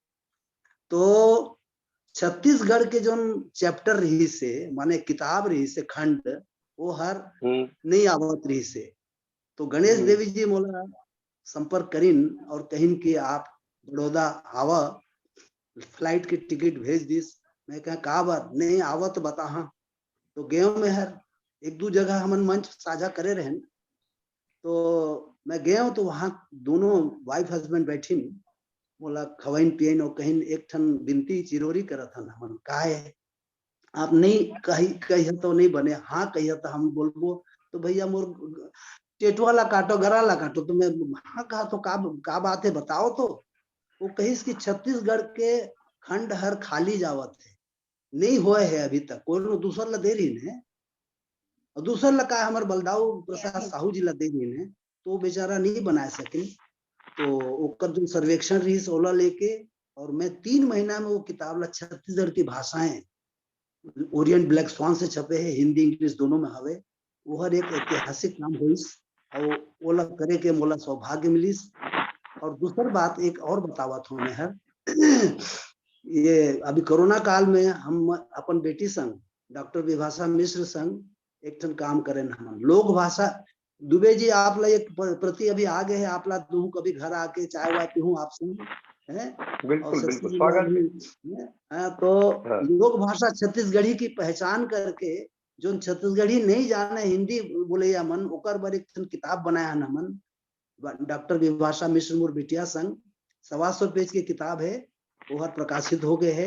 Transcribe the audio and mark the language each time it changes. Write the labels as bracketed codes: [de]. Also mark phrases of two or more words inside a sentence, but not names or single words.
[hne] तो छत्तीसगढ़ के जो चैप्टर रही से माने किताब रही से खंड वो हर नहीं आवत रही से, तो गणेश देवी जी मोला संपर्क करीन और कहिन कि आप बड़ौदा आवा, फ्लाइट की टिकट भेज दिस। मैं कहा का बात नहीं आवत बता। हाँ तो गेव में हर एक दो जगह हमन मंच साझा करे रहन, तो मैं गया तो वहां दोनों [en] wife husband [hne] बैठीन, बोला खवाइन पियन और कहीं एक ठन बिनती चिरोरी करत हन हमन का है आप नहीं कही तो नहीं बने, हाँ कहिए तो हम बोलबो तो भैया मोर टेटुआ ला काटो गरा ला काटो, तो मैं हाँ कहा तो का बात है बताओ। तो वो कहिस कि छत्तीसगढ़ के खंड हर खाली जावत है, नहीं हुए है अभी तक, कोई दूसर ला दे रही है और दूसर ला का हमारे बलदाऊ प्रसाद साहू जी ला दे रही है, तो बेचारा नहीं बना सके। तो ओकर जो सर्वेक्षण रही ओला लेके और मैं 3 महीना में वो किताब ला छत्तीसगढ़ की भाषाएं ओरिएंट ब्लैक स्वान से छपे है, हिंदी इंग्लिश दोनों में हवे। वो हर एक ऐतिहासिक काम हुईस और ओला करे के मोला सौभाग्य मिलिस। और दूसर बात एक और बतावत हूँ मैं हर ये अभी कोरोना काल में हम अपन बेटी संग डॉक्टर विभाषा मिश्र संग एक ठन काम करें हम लोक भाषा। दुबे जी आप ला एक प्रति अभी आ गए हैं, आप ला तू कभी घर आके चाय वाय पीऊँ आपसे है, बिल्कुल बिल्कुल स्वागत है। तो लोक भाषा छत्तीसगढ़ी की पहचान करके जो छत्तीसगढ़ी नहीं जाने हिंदी बोले या मन ओकर बर एक ठन किताब बनाया न मन डॉक्टर विभाषा मिश्र मोर बिटिया संग 125 पेज की किताब है, वो हर प्रकाशित हो गए है।